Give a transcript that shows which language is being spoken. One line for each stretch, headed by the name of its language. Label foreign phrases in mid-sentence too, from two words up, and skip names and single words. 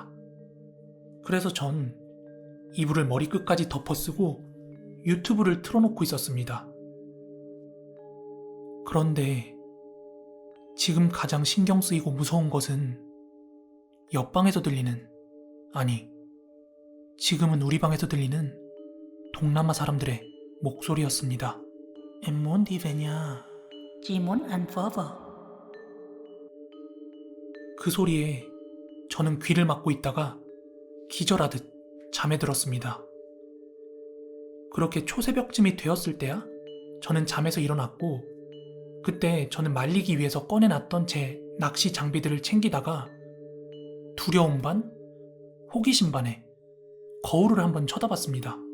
Korean: 그래서 전 이불을 머리끝까지 덮어쓰고 유튜브를 틀어놓고 있었습니다. 그런데 지금 가장 신경 쓰이고 무서운 것은 옆방에서 들리는, 아니, 지금은 우리 방에서 들리는 동남아 사람들의 목소리였습니다.
Vietnamese: Em muốn đi về nhà. Chị muốn ăn phở bò.
Korean: 그 소리에 저는 귀를 막고 있다가 기절하듯 잠에 들었습니다. 그렇게 초새벽쯤이 되었을 때야 저는 잠에서 일어났고 그때 저는 말리기 위해서 꺼내놨던 제 낚시 장비들을 챙기다가 두려움 반, 호기심 반에 거울을 한번 쳐다봤습니다.